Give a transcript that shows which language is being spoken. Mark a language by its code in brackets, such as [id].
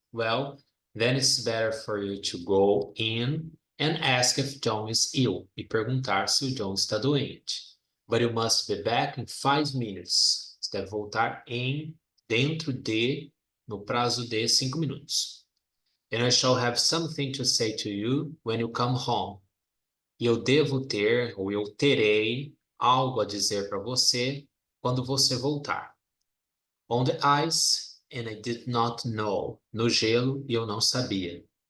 [en] Well, then it's better for you to go in and ask if John is ill. [pt] E perguntar se o John está doente. [en] But you must be back in 5 minutes. [pt] Você deve voltar dentro de... no prazo de 5 minutos. [en] And I shall have something to say to you when you come home. [pt] E eu devo ter, ou eu terei, algo a dizer para você quando você voltar. [en] On the ice, and I did not know. [pt] No gelo, e eu não sabia.